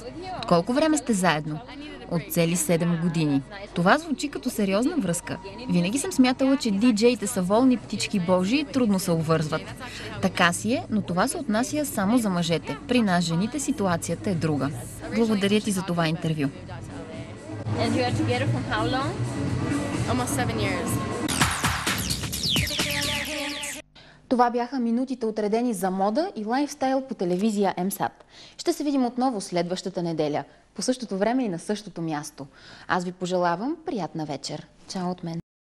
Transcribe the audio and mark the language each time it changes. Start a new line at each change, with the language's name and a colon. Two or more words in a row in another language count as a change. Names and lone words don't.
Bulgarian: От колко време сте заедно? От цели 7 години. Това звучи като сериозна връзка. Винаги съм смятала, че диджеите са волни птички божи и трудно се обвързват. Така си е, но това се отнася само за мъжете. При нас, жените, ситуацията е друга. Благодаря ти за това интервю.
English: And you are together for how long? Almost 7 years.
Bulgarian: Това бяха минутите отредени за мода и лайфстайл по телевизия МСАТ. Ще се видим отново следващата неделя, по същото време и на същото място. Аз ви пожелавам приятна вечер. Чао от мен!